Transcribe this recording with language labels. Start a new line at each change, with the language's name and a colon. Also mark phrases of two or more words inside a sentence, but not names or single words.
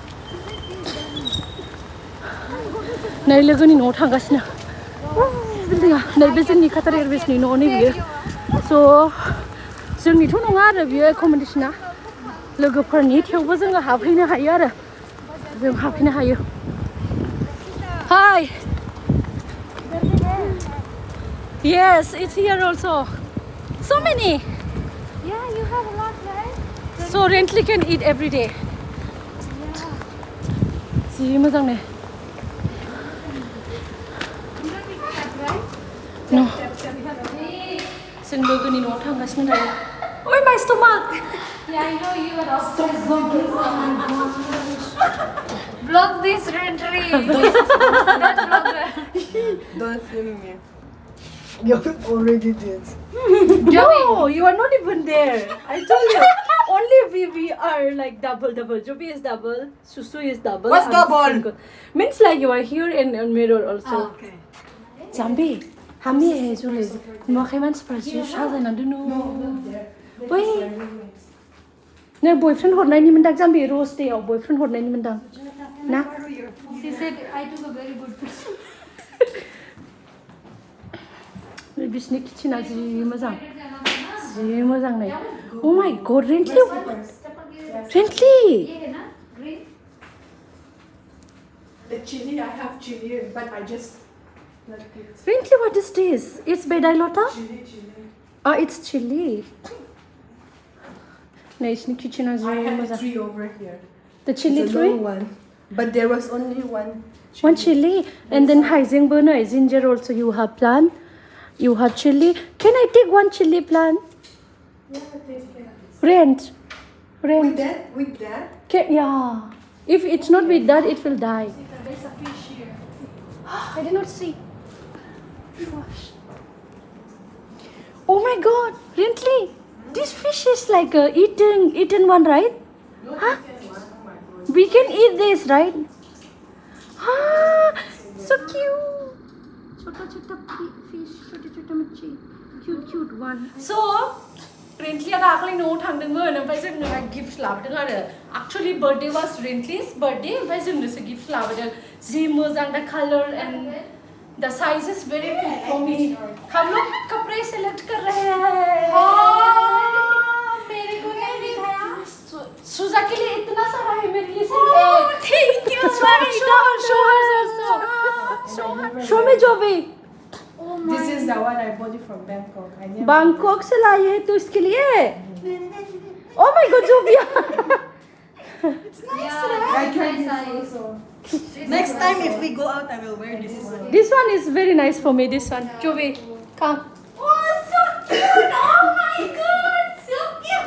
Bodo: नै लोगोनि न'आव थांगासिनो बिल्डिंआ नैबे जोंनि काटार एयारवेसनि न' नैबियो स' जोंनिथ' नङा आरो बियो एक'मडेसना लोगोफोरनि थेवबो जोङो हाबहैनो हायो आरो जों हाबहैनो हायो हाय
English: yes it's here also so many Yeah, you have a lot, right? so Rentley can eat every day
Bodo: जि मोजां ने no जों लोगोनि न'आव थांगासिनो दायो ओइ
English: my stomach Yeah, I know you are also Vlog this Rentry. Not vlogger. Don't film me. You already did. no you are not even there I told you only we are like double Joby is double Susu is double What's I'm double? single. Means like you are here in mirror also Okay.
Bodo: Jambi hami जुलै नुवाखै मानसिफ्रा जि साजायनानै दोनो बै नों बयफ्रेन्ड हरनायनि मोनदां जाम्बि र'ज डेआव बयफ्रेन्ड हरनायनि मोनदां ना
English: She said I took a very good picture.
Bodo: बिसिनि किचेना जि मोजां नै
English: oh my god Rentley The chili, I have chili, but I just like it. Rentley what is this it's bedailota Chili. it's chili
Bodo: नै बिसिनि किचेना जि
English: I have
Bodo: मोजां
English: 3 over here. the chili It's a tree long one, but there was only one. one chili and then haizengbo नै ginger also you have plant you have chili can I take one chili plant rent With that? yeah if it's not with that it will die There's a fish here. I did not see oh my god Rentley this fish is like a eaten one right huh? We can eat this right so cute छोटा fish
Hindi: छोटा मच्छी
English: cute one so Rentley
Bodo: दाखालि न'आव थांदोंमोन ओमफ्राय जोंनो गिफ्ट लाबोदों आरो
English: actually birthday was Rentley's birthday
Bodo: ओमफ्राय जोंनोसो गिफ्ट लाबोदों जि मोजां
English: the color and the size is very fit for me
Hindi: हम लोग कपड़े सेलेक्ट कर रहे हैं मेरे को नहीं दिखाया. सुजा के लिए इतना सारा है मेरे लिए सिर्फ एक
English: thank you show me Joby This is the one I bought it from Bangkok. I never
Hindi: बैंकॉक से लाई है तो इसके लिए
English: oh my god Joby I tried this also. Next time if we go out, I will wear this one. this one is very nice for me this one Joby come Oh, so cute! Oh my god, so cute!